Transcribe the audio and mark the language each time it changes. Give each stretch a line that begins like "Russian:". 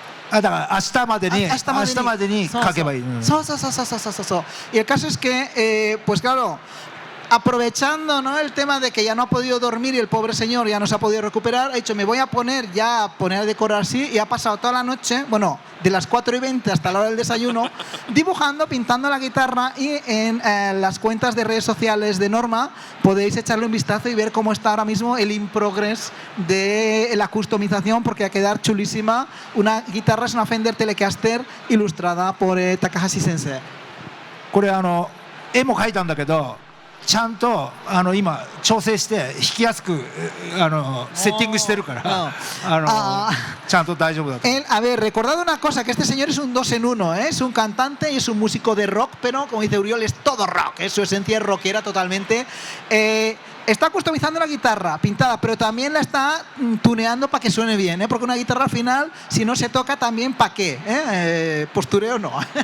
Japanese: だから明日までに書けばいい。そう。
Spanish: Y el caso es que, pues claro, aprovechando, ¿no?, el tema de que ya no ha podido dormir y el pobre señor ya no se ha podido recuperar, ha dicho: me voy a poner a decorar así, y ha pasado toda la noche, bueno, de las 4:20 hasta la hora del desayuno, dibujando, pintando la guitarra, y en las cuentas de redes sociales de Norma podéis echarle un vistazo y ver cómo está ahora mismo el in progress de la customización, porque va a quedar chulísima. Una guitarra es una Fender Telecaster ilustrada por Takahashi Sensei.
Japanese: これ絵も描いたんだけど、ちゃんと今調整して弾きやすくセッティングしてるからちゃんと大丈夫だと。
Spanish: A ver, recordad una cosa, que este señor es un 2 en 1, ¿eh? Es un cantante y es un músico de rock, pero como dice Uriol, es todo rock, su esencia es rockera totalmente. Está customizando la guitarra pintada, pero también la está tuneando para que suene bien, ¿eh? Porque una guitarra al final, si no se toca también, ¿para qué? Postureo no.